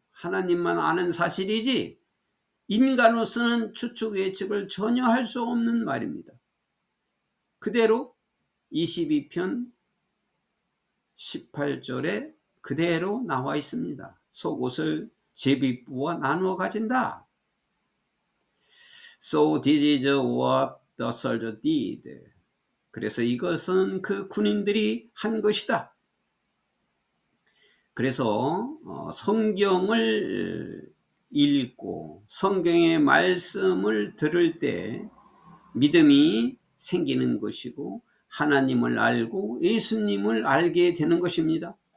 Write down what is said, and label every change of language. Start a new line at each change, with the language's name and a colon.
Korean: 하나님만 아는 사실이지 인간으로서는 추측 예측을 전혀 할 수 없는 말입니다. 그대로 22편 18절에 그대로 나와 있습니다. 속옷을 제비 뽑아 나누어 가진다.
English: So this is what the soldier did.
Korean: 그래서 이것은 그 군인들이 한 것이다. 그래서 성경을 읽고 성경의 말씀을 들을 때 믿음이 생기는 것이고 하나님을 알고 예수님을 알게 되는 것입니다.